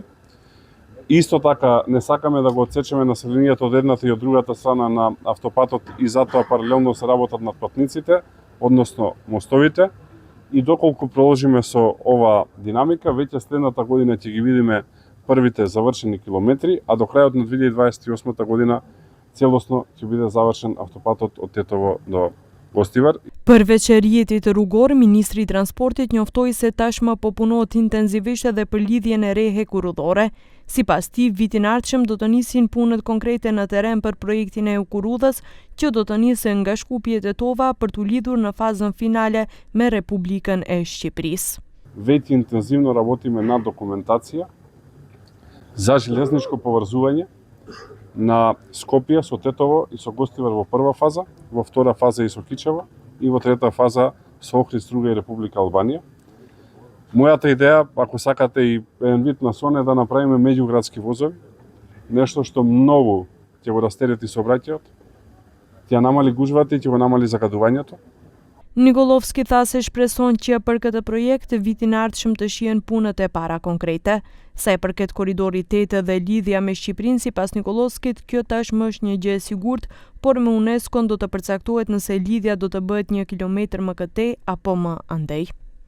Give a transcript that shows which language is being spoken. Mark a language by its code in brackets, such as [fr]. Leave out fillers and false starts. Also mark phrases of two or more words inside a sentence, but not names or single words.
[mk] Исто така не сакаме да го отсечеме населението од едната и од другата страна на автопатот и затоа паралелно се работат над патниците, односно мостовите. И доколку продолжиме со ова динамика, веќе следната година ќе ги видиме првите завршени километри, а до крајот на 2028 година целосно ќе биде завршен автопатот од Тетово до Гостивар. [sq] Përveç rrjetit rrugor, Ministri I Transportit njoftoi se tashmë po punohet intenzivisht edhe për lidhjen e re hekurudhore. Sipas tij, vitin e ardhshëm do të nisin punët konkrete në terren për projektin e hekurudhës, që do të nisë nga Shkupi e Tetova për t'u lidhur në fazën finale me Republikën e Shqipërisë. [mk] Веќе интензивно работиме на документација за железничко поврзување на Скопје со Тетово и со Гостивар во прва фаза, во втора фаза и со Кичево и во трета фаза со Охрид, Струга и Република Албанија. Мојата идеја, ако сакате и еден вид на сон, е да направиме меѓуградски возови, нешто што многу ќе го растерети сообраќајот, ќе намали гужвата и ќе го намали загадувањето. [sq] Nikollovski tha se shpreson që për këtë projekt vitin e ardhshëm të shihen punët e para konkrete. Sa i përket korridorit 8 dhe lidhja me Shqipërinë, sipas Nikollovskit, kjo tashmë është një gjë e sigurt, por me UNESCO do të përcaktohet nëse lidhja do të bëhet 1 kilometër më këtej apo më andej.